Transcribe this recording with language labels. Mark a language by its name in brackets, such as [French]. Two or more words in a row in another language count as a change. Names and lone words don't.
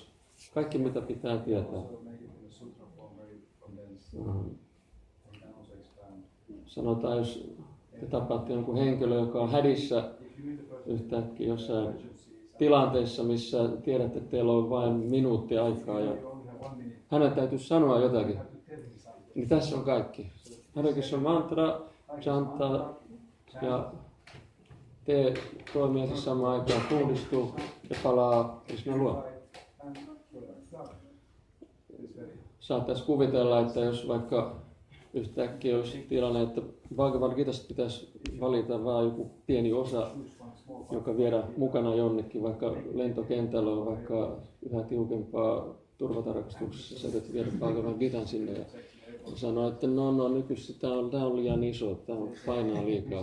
[Finnish] Kaikki mitä pitää tietää. Sanotaan, jos te tapaatte jonkun henkilö, joka on hädissä yhtäkkiä jossain tilanteessa, missä tiedätte, että teillä on vain minuutti aikaa ja hänen täytyy sanoa jotakin, niin tässä on kaikki. Hare Krishna mantra, chanta ja tee toimia samaan aikaan, puhdistuu ja palaa Krishnan luo. Saattaisi kuvitella, että jos vaikka yhtäkkiä olisi tilanne, että Bhagavad Gitasta pitäisi valita vain joku pieni osa, joka viedä mukana jonnekin, vaikka lentokentällä on vaikka yhä tiukempaa turvatarkastuksessa, sä täytyy viedä Bhagavad Gitan sinne ja sanoo, että no nykyisin tämä on liian iso, tämä painaa liikaa.